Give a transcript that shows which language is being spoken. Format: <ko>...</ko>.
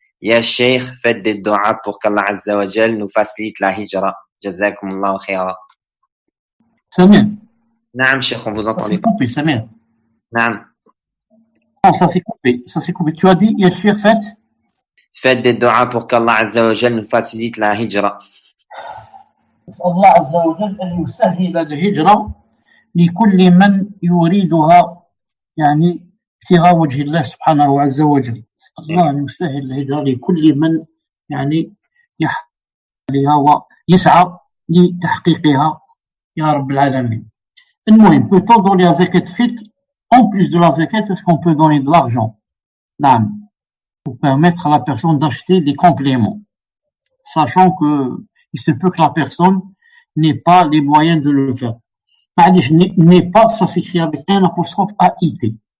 <fr>Ya Cheikh, faites des doigts pour qu'Allah Azza wa Jal nous facilite la hijra. Jazakumullahu khaira. Samir. Naam, Cheikh, on vous Ça entendait s'est pas. coupé, Samir. Naam. Non, ça s'est coupé. Tu as dit, Yashir, Faites des doigts pour qu'Allah Azza wa Jal nous facilite la hijra.</fr> <ar>الله عز وجل أن يسهل الهجرة لكل من يريدها يعني ابتغاء وجه الله سبحانه عز وجل. الله أن يسهل الهجرة لكل من يعني يحملها ويسعى لتحقيقها يا رب العالمين. المهم,</ar> <fr>peut-on donner la zakat fitr en plus de la zakat, est-ce qu'on peut donner de l'argent? Non. Pour permettre à la personne d'acheter des compléments, sachant que il se peut que la personne n'ait pas les moyens de le faire.</fr> <ar>معليش,</ar> <fr>n'est pas, ça s'écrit avec un apostrophe A-I-T.</fr>